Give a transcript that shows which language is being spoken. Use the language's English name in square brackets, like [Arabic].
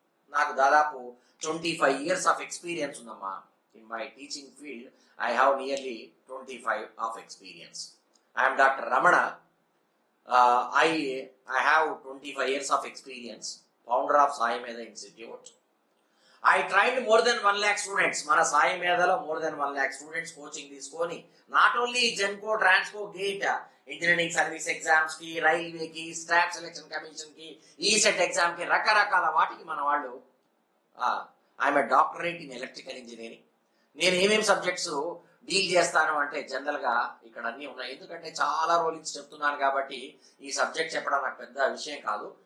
[Telugu] నాకు దాదాపు [English] 25 years of experience [Telugu] ఉందమ్మా. [English] In my teaching field I have nearly 25 of experience. I'm doctor Ramana. I have 25 years of experience, founder of Sai Medha Institute. I trained more than 1 lakh students. [Telugu] మన Sai మేధలో [English] more than 1 lakh students [Telugu] coaching తీసుకొని [English] not only [Telugu] Genco, Transco, gate, engineering service exams కి, రైల్వేకి, staff selection commission కి, ECET exam కి, రకరకాల వాటికి మన వాళ్ళు. [English] I'm a doctorate in electrical engineering. [Telugu] నేను ఏమేమి సబ్జెక్ట్స్ డీల్ చేస్తాను అంటే జనరల్ గా ఇక్కడ అన్ని ఉన్నాయి, ఎందుకంటే చాలా రోజులు ఇచ్చి చెప్తున్నాను కాబట్టి ఈ సబ్జెక్ట్ చెప్పడం నాకు పెద్ద విషయం కాదు.